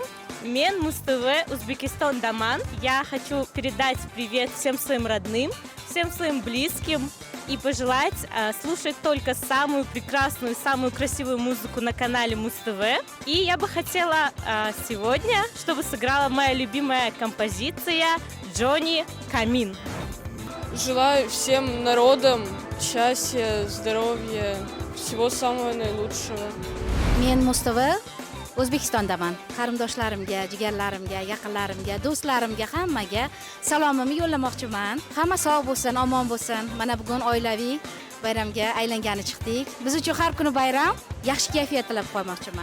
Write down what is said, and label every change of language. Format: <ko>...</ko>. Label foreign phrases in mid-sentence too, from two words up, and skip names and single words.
<uz>Мен Мустава, Узбекистан-Даман.</uz> <ru>Я хочу передать привет всем своим родным, всем своим близким и пожелать слушать только самую прекрасную, самую красивую музыку на канале Муз-ТВ. И я бы хотела сегодня, чтобы сыграла моя любимая композиция «Джонни Камин». Желаю всем народам счастья, здоровья, всего самого наилучшего.</ru> <uz>Men Mustafa O'zbekistondaman. Qarindoshlarimga, jigarlarimga, yaqinlarimga, do'stlarimga hammaga salomimni yo'llamoqchiman. Hamma sog' bo'lsin, omon bo'lsin. Mana bugun oilaviy bayramga aylangani chiqdik. Biz uchun har kuni bayram, yaxshi kayfiyat tilab qo'ymoqchiman.</uz>